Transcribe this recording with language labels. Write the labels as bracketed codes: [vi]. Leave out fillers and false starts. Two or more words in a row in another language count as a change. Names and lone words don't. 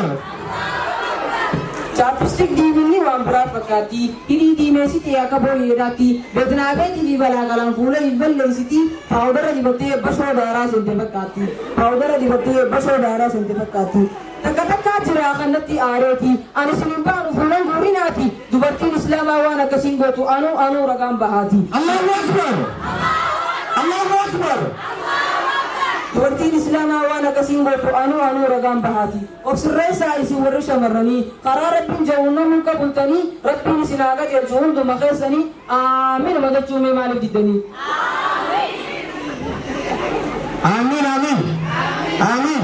[om] Chapstick diiminni waan biraa fakkaatti hidhii diimeessiti akka booyyeedhaatti beetnaabeetii fi balaaqalaan fuula hin balleessiti paawudara dibattee bashoo daaraa seente fakkaatti paawudara dibattee bashoo daaraa seente fakkaatti. Takka jira kanatti aareeti ani sinin baanu fuulan guurinaati dubartiin islaamaa waan akkasiin gootu anuu ragaan bahaati. [ar] الله أكبر. الله أكبر. [om] Dubartiin islaamaa waan akkasiin gootu anuu ragaan bahaati. Obsirreessaa isin warri shamarranii karaa rabbiin jawunnamuun qabultanii rabbiin isin haa qajeelchu hunduma keessanii amiin madachuumee maaliif diddanii? [ar] آمين آمين آمين.